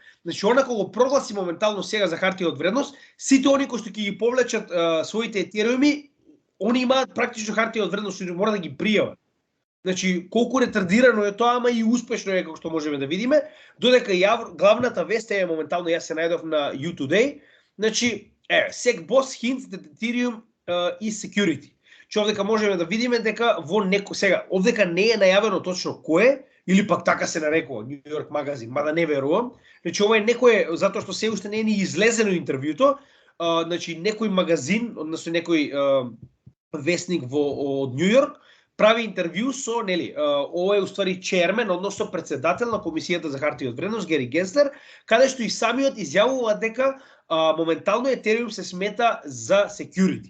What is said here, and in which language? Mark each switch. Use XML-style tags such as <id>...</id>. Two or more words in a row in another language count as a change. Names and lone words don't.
<mk>Значи, онако го прогласи моментално сега за хартија од вредност, сите они кои што ќе ги повлечат своите Ethereumi они имаат практично хартија од вредност и мора да ги пријават. Значи, колку ретардирано е тоа, ама и успешно е, како што можеме да видиме, додека главната вест е моментално, јас се најдов на U-Today, значи,</mk> <en>SecBoss hints that Ethereum is security.</en> <mk>Че овдека можеме да видиме дека во сега, овдека не е најавено точно кој или пак така се нарекува New York Magazine, мада не верувам. Значи, ова е некој, затоа што се уште не е ни излезено интервјуто, значи, некој магазин, односно некој вестник од Нью Йорк, прави интервју со, нели, ова е уствари чермен, односно председател на Комисијата за хартија од вредност, Гери Генслер, каде што и самиот изјавува дека моментално Ethereum се смета за security.</mk>